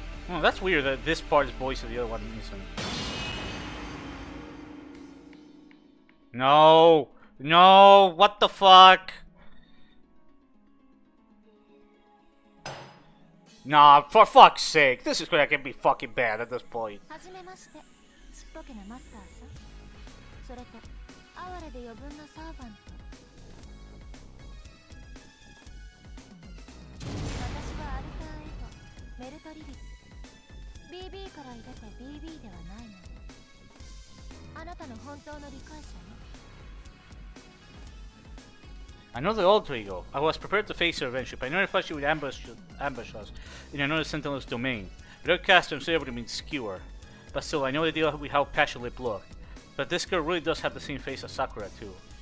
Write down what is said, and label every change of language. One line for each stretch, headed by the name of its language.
English: Oh, that's weird that this part is voiced and the other one isn't. No! No! What the fuck? Nah, for fuck's sake. This is gonna get me fucking bad at this point.
Japanese: はじめまして。ちっぽけなマスターさん。それと哀れで余分なサーバント。私はアルターエゴ、メルトリリス。BB から出て BB ではないの。あなたの本当の理解者ね。
English: Another alter ego. I was prepared to face her eventually, but I never thought she would ambush us in another Sentinel's domain. Without casting, I'm able to be skewer. But still, I know the deal with how passionate Lip look. But this girl really does have the same face as Sakura, too.